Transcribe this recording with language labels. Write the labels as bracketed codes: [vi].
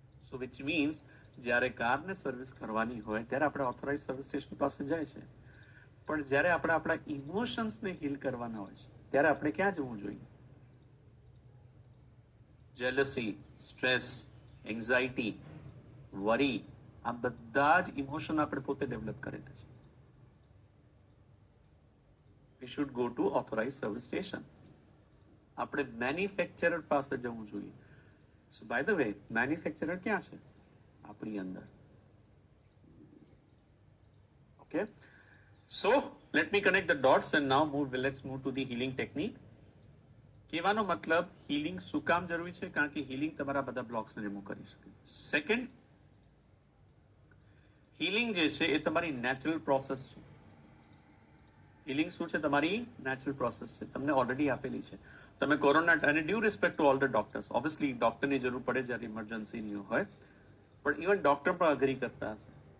[gu] So which means જ્યારે કારને service કરવાની હોય ત્યારે આપણે ઓથોરાઇઝ સર્વિસ સ્ટેશન પાસે જાય છે, પણ જ્યારે આપણે આપણા ઇમોશન્સને હીલ કરવાના હોય છે ત્યારે આપણે ક્યાં જવું જોઈએ? જેલસી, સ્ટ્રેસ, એન્ઝાઇટી, વરી, આ બધા જ ઇમોશન આપણે પોતે ડેવલપ કરેલા છે. [en] We should go to authorized service station. [gu] આપણે મેન્યુફેક્ચરર પાસે જવું જોઈએ. [en] So by the way, [gu] manufacturer ક્યાં છે? આપણી અંદર. [en] Okay, so let me connect the dots and now let's move to the healing technique. [gu] કહેવાનો મતલબ હીલિંગ શું કામ જરૂરી છે? કારણ કે હીલિંગ તમારા બધા બ્લોક્સને રિમૂવ કરી શકે. સેકન્ડ, હીલિંગ જે છે એ તમારી નેચરલ પ્રોસેસ છે. હિલિંગ શું છે? તમારી નેચરલ પ્રોસેસ છે, તમને ઓલરેડી આપેલી છે. તમે કોરોના, [en] અને due respect to all the doctors, [gu] obviously ડોક્ટરની જરૂર પડે જ્યારે ઇમરજન્સીની હોય, પણ ઇવન ડોક્ટર પણ અગ્રી કરતા હશે.